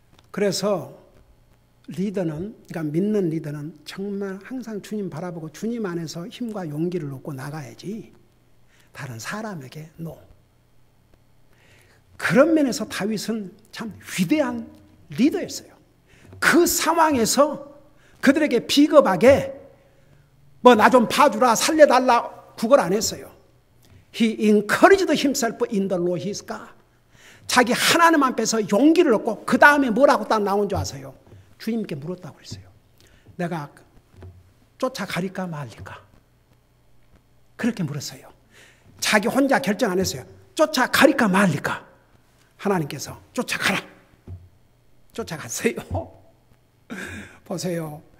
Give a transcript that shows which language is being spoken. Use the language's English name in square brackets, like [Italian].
[Korean] 그래서 리더는, 그러니까 믿는 리더는 정말 항상 주님 바라보고 주님 안에서 힘과 용기를 얻고 나가야지 다른 사람에게 노. 그런 면에서 다윗은 참 위대한 리더였어요. 그 상황에서 그들에게 비겁하게 뭐 나 좀 봐주라 살려달라 그걸 안 했어요. [English] He encouraged himself in the Lord his God. [Korean] 자기 하나님 앞에서 용기를 얻고 그 다음에 뭐라고 딱 나온 줄 아세요? 주님께 물었다고 그랬어요. 내가 쫓아가릴까 말릴까? 그렇게 물었어요. 자기 혼자 결정 안 했어요. 쫓아가릴까 말릴까? 하나님께서 쫓아가라. 쫓아갔어요. 보세요.